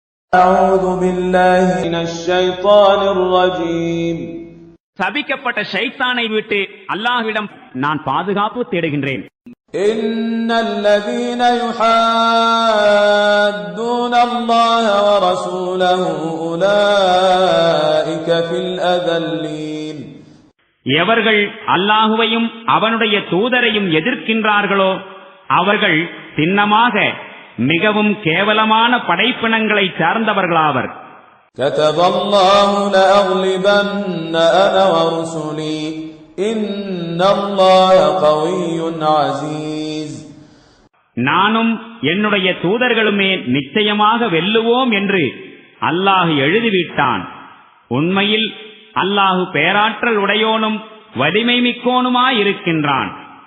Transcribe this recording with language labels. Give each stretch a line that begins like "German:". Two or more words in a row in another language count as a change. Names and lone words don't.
Arabic: أعوذ بالله من الشيطان الرجيم.
Tamil: சபிக்கப்பட்ட ஷைத்தானை விட்டு அல்லாஹ்விடம் நான் பாதுகாப்பு தேடுகின்றேன்.
Arabic: إن الذين يحادون الله ورسوله أولئك في الأذلين.
Tamil: எவர்கள் அல்லாஹுவையும் அவனுடைய தூதரையும் எதிர்க்கின்றார்களோ அவர்கள் சின்னமாக மிகவும் கேவலமான படைப்பினங்களை சார்ந்தவர்களாவர்.
Arabic: كتب الله لأغلبن أنا ورسلي إن الله قوي عزيز.
Tamil: நானும் என்னுடைய தூதர்களுமே நிச்சயமாக வெல்லுவோம் என்று அல்லாஹ் எழுதிவிட்டான். உண்மையில் அல்லாஹ் பேராற்றல் உடையோனும் வலிமை மிக்கோனுமாயிருக்கின்றான்.